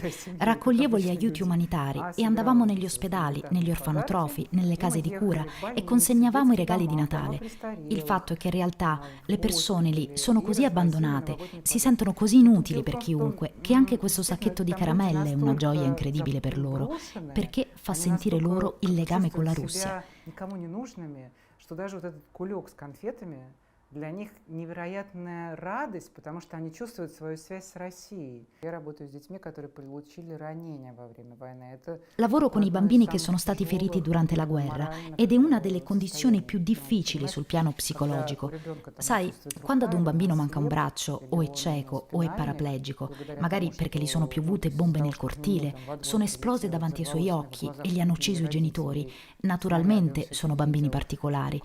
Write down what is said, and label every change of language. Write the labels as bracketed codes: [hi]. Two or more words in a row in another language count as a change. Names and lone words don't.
[it] Raccoglievo gli aiuti umanitari e andavamo negli ospedali, negli orfanotrofi, nelle case di cura e consegnavamo i regali di Natale. Il fatto è che in realtà le persone lì sono così abbandonate, si sentono così inutili per chiunque, che anche questo sacchetto di caramelle è una gioia incredibile per loro, perché fa sentire loro il legame con la Russia. [ru] Что даже вот этот кулек с конфетами для них невероятная радость, потому что они чувствуют свою связь с Россией. Я работаю с детьми, которые получили ранения во время войны. [it] Lavoro con i bambini che sono stati feriti durante la guerra ed è una delle condizioni più difficili sul piano psicologico. Sai, quando ad un bambino manca un braccio, o è cieco, o è paraplegico, magari perché gli sono piovute bombe nel cortile, sono esplose davanti ai suoi occhi e gli hanno ucciso i genitori, naturalmente sono bambini particolari.